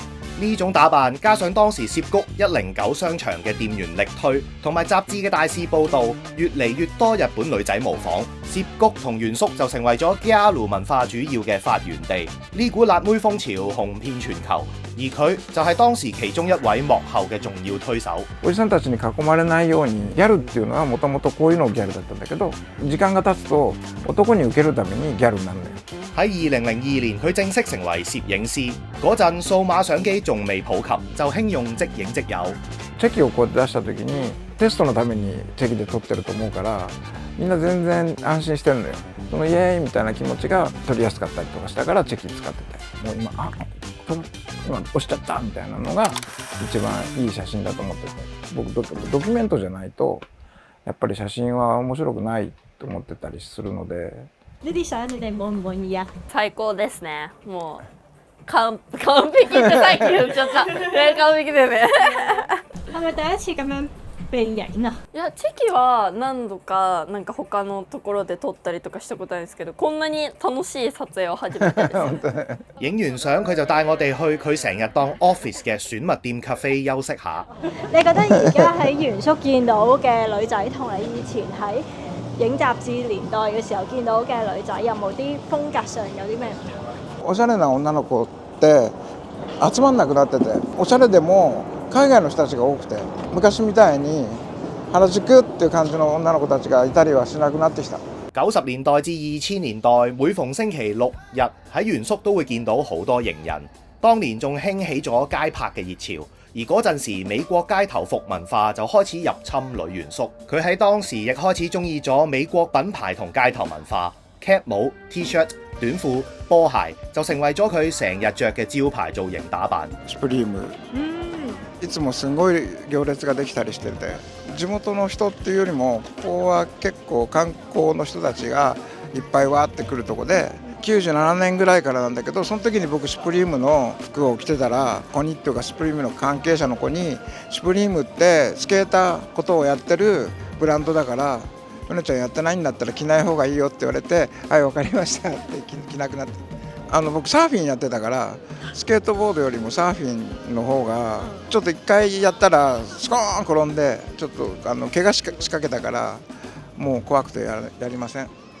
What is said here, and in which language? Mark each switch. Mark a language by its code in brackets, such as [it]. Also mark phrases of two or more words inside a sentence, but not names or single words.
[yue] 呢種打扮加上當時涉谷109商場嘅店員力推，同埋雜誌嘅大肆報導，越嚟越多日本女仔模仿，涉谷同原宿就成為咗 Gyaru 文化主要嘅發源地。呢股辣妹風潮紅遍全球，而佢就係當時其中一位幕後嘅重要推手。 [ja] おじさんたちに囲まれないようにギャルっていうのはもともとこういうのギャルだったんだけど、時間が経つと男に受けるためにギャルになるのよ。 [yue] 喺2002年，佢正式成為攝影師。嗰陣數碼相機仲未普及，就興用即影即有。 [ja] チェキをこうやって出した時にテストのためにチェキで撮ってると思うから、みんな全然安心してるのよ。そのイエーイみたいな気持ちが撮りやすかったりとかしたからチェキ使ってて、もう今今押しちゃったみたいなのが一番いい写真だと思ってて、僕ドキュメントじゃないとやっぱり写真は面白くないと思ってたりするので。 [yue] 呢啲相你哋滿唔滿意啊？ [ja] 最高ですね。もう完璧ってさっき言っちゃった。ね、完璧でね。 [yue] 係咪第一次咁樣被影啊？ [ja] いや、チェキは何度かなんか他のところで撮ったりとかしたことあるんですけど、こんなに楽しい撮影は初めてです。 [yue] 影完相佢就帶我哋去佢成日當 office 嘅選物店 cafe 休息下。你覺得而家喺原宿見到嘅女仔同你以前喺影雜誌年代嘅時候見到嘅女仔有冇啲風格上有啲咩唔同？ [ja] おしゃれな女の子って集まんなくなってて、おしゃれでも海外の人たちが多くて、昔みたいに原宿っていう感じの女の子たちがいたりはしなくなってきた。 [yue] 90 年代至2000年代，每逢星期六日喺原宿都會見到好多型人。當年仲興起咗街拍嘅熱潮，而嗰陣時美國街頭服文化就開始入侵女原宿。佢喺當時亦開始中意咗美國品牌同街頭文化 ，cap 帽、T-shirt、短褲、波鞋就成為咗佢成日着嘅招牌造型打扮。 [ja] スプリーム、いつもすごい行列ができたりしてて、地元の人っていうよりもここは結構観光の人たちがいっぱいわーって来るとこで、97年ぐらいからなんだけど、その時に僕シュプリームの服を着てたら、コニっていうかシュプリームの関係者の子に、シュプリームってスケーターことをやってるブランドだから、ヨネちゃんやってないんだったら着ない方がいいよって言われて、はい分かりましたって着なくなって、僕サーフィンやってたから、スケートボードよりもサーフィンの方がちょっと一回やったらスコーン転んでちょっと怪我しかけたから、もう怖くてやりません。